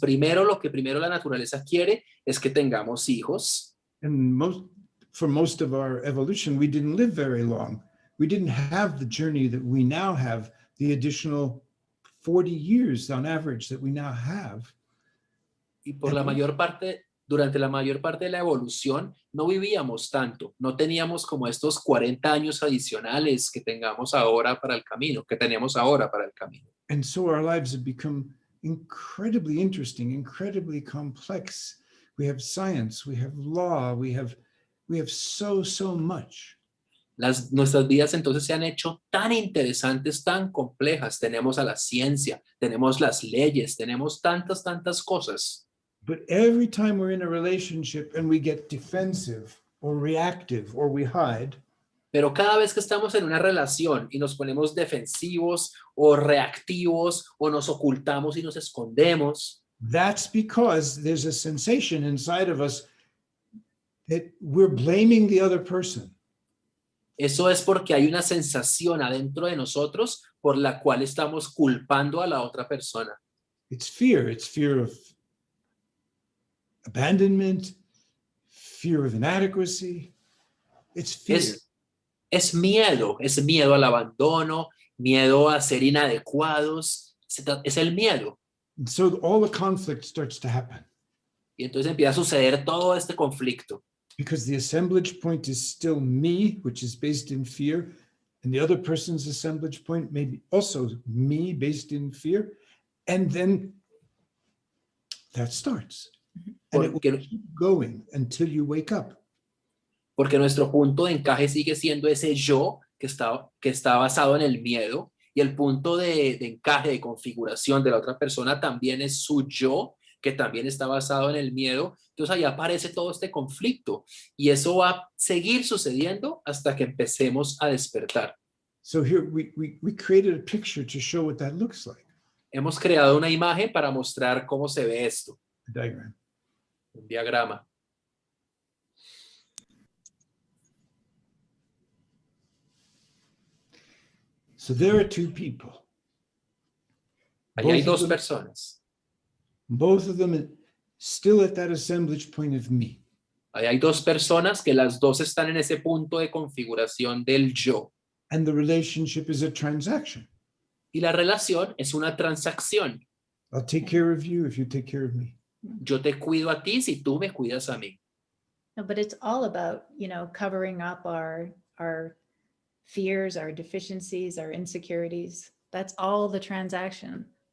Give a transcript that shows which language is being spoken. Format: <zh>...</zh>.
<es>Lo que primero la naturaleza quiere es que tengamos hijos.</es> <en>And for most of our evolution, we didn't live very long. We didn't have the journey that we now have, the additional 40 years on average that we now have.</en> <es>Y durante la mayor parte de la evolución, no vivíamos tanto. No teníamos como estos 40 años adicionales que tengamos ahora para el camino, que tenemos ahora para el camino.</es> <en>And so our lives have become incredibly interesting, incredibly complex. We have science, we have law, we have so much.</en> <es>Nuestras vidas entonces se han hecho tan interesantes, tan complejas. Tenemos a la ciencia, tenemos las leyes, tenemos tantas cosas.</es> <en>But every time we're in a relationship and we get defensive or reactive or we hide,</en> <es>Pero cada vez que estamos en una relación y nos ponemos defensivos o reactivos o nos ocultamos y nos escondemos,</es> <en>that's because there's a sensation inside of us that we're blaming the other person.</en> <es>eso es porque hay una sensación adentro de nosotros por la cual estamos culpando a la otra persona.</es> <en>It's fear. It's fear of abandonment, fear of inadequacy. It's fear.</en> <es>Es miedo al abandono, miedo a ser inadecuados, es el miedo.</es> <en>And so all the conflict starts to happen</en> <es>Y entonces empieza a suceder todo este conflicto.</es> <en>because the assemblage point is still me, which is based in fear, and the other person's assemblage point may be also me, based in fear, and then that starts. And it will keep going until you wake up.</en> <es>Porque nuestro punto de encaje sigue siendo ese yo que está basado en el miedo, y el punto de encaje, de configuración de la otra persona también es su yo, que también está basado en el miedo. Entonces ahí aparece todo este conflicto y eso va a seguir sucediendo hasta que empecemos a despertar.</es> <en>So here we created a picture to show what that looks like.</en> <es>Hemos creado una imagen para mostrar cómo se ve esto,</es> <en>A diagram.</en> <es>un diagrama.</es> <en>So there are two people.</en> <es>Ahí hay</es> <en>Both of</en> <es>dos</es> <en>them-</en> <es>personas.</es> <en>Both of them still at that assemblage point of me.</en> <es>Ahí hay dos personas que las dos están en ese punto de configuración del yo.</es> <en>And the relationship is a transaction.</en> <es>Y la relación es una transacción.</es> <en>I'll take care of you if you take care of me.</en> <es>Yo te cuido a ti si tú me cuidas a mí.</es> <en>No, but it's all about, covering up our fears, our deficiencies, our insecurities. That's all the transaction.</en>